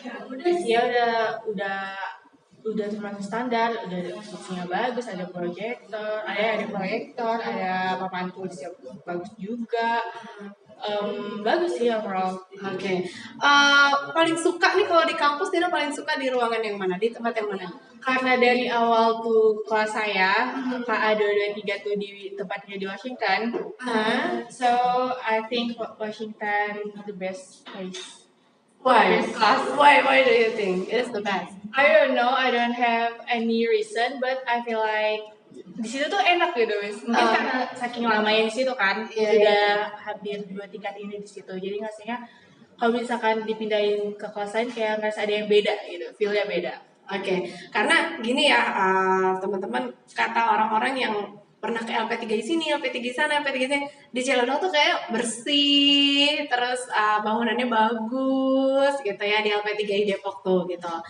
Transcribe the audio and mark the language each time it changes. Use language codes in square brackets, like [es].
[id] Udah sih ya, udah termasuk standar, udah instruksinya bagus, ada proyektor, ada papan tulis yang bagus juga. Bagus sih [en] overall. [id] Oke. Paling suka nih kalau di kampus, Nina paling suka di ruangan yang mana? Di tempat yang mana? Karena dari awal tuh kelas saya, KA223 tuh di tempatnya di Washington. [en] So I think Washington the best place. Why? Best class. Why do you think it is the best? I don't know, I don't have any reason, but I feel like [id] di situ tuh enak gitu, [en] Miss. [id] Mungkin karena saking lamanya di situ kan, udah hampir 2 tingkat ini di situ. Jadi ngasihnya kalau misalkan dipindahin ke kelas lain kayak ngerasa ada yang beda gitu, feel-nya beda. Oke, karena gini ya teman-teman, kata orang-orang yang pernah ke LP3 di sini, LP3 di sana, LP3 di sini, di Ciledug tuh kayak bersih, terus bangunannya bagus gitu ya di LP3 di Depok tuh gitu.